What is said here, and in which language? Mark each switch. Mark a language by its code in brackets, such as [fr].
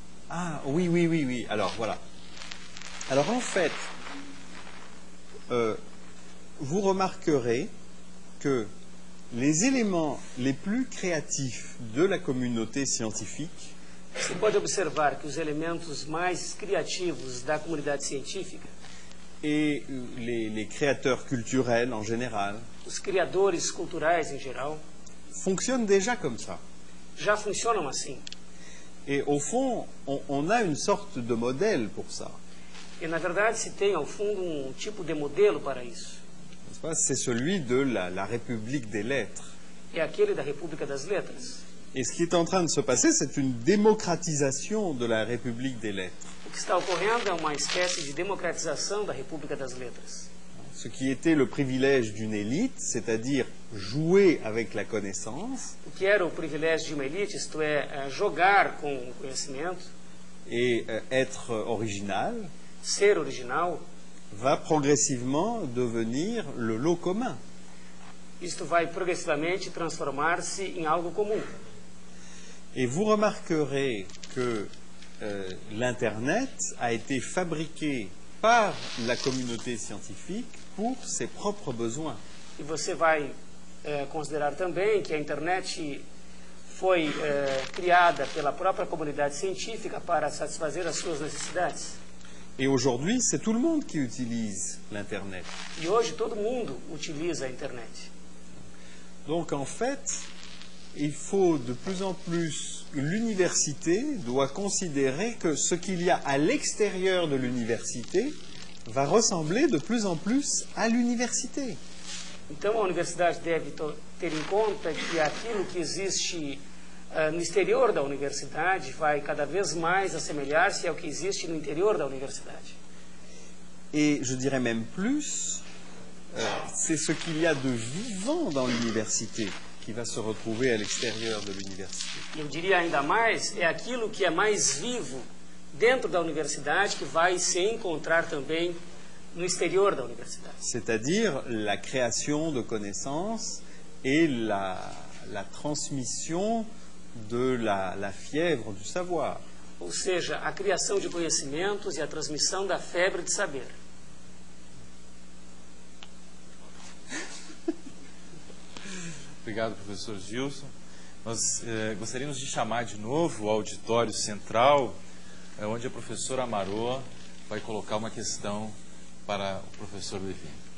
[fr] Ah, oui, oui, oui, oui. Alors, voilà. Alors, en fait, vous remarquerez que les éléments les plus créatifs de la communauté scientifique [pt] Você pode observar que os elementos mais criativos da comunidade científica, [fr] et les créateurs culturels en général [pt] os criadores culturais em geral, [fr] fonctionnent déjà comme ça. [pt] já funcionam assim. [fr] Et au fond, on a une sorte de modèle pour ça. [pt] E, na verdade, se tem, ao fundo, um tipo de modelo para isso. [fr] N'est-ce pas? C'est celui de la République des lettres. [pt] É aquele da República das Letras. [fr] Et ce qui est en train de se passer, c'est une démocratisation de la République des lettres. [pt] O que está ocorrendo é uma espécie de democratização da República das Letras. [fr] Ce qui était le privilège d'une élite, c'est-à-dire jouer avec la connaissance [pt] O que era o privilégio de uma elite, isto é, jogar com o conhecimento, [fr] et être original, [pt] ser original, [fr] va progressivement devenir le lot commun. [pt] isto vai progressivamente transformar-se em algo comum. [fr] Et vous remarquerez que l'Internet a été fabriqué par la communauté scientifique pour ses propres besoins. [pt] E você vai considerar também que a internet foi criada pela própria comunidade científica para satisfazer as suas necessidades. [fr] Et aujourd'hui, c'est tout le monde qui utilise l'Internet. [pt] E hoje todo mundo utiliza a internet. [fr] Donc en fait, il faut de plus en plus, l'université doit considérer que ce qu'il y a à l'extérieur de l'université va ressembler de plus en plus à l'université. [pt] Então a universidade deve ter em conta que aquilo que existe no exterior da universidade vai cada vez mais assemelhar-se ao que existe no interior da universidade. [fr] Et je dirais même plus, c'est ce qu'il y a de vivant dans l'université qui va se retrouver à l'extérieur de l'université. [pt] Eu diria ainda mais, é aquilo que é mais vivo dentro da universidade que vai se encontrar também no exterior da universidade. [fr] C'est-à-dire la création de connaissances et la transmission de la fièvre du savoir. [pt] Ou seja, a criação de conhecimentos e a transmissão da febre de saber. Obrigado, professor Gilson. Nós gostaríamos de chamar de novo o auditório central, onde a professora Amarô vai colocar uma questão para o professor Lévy.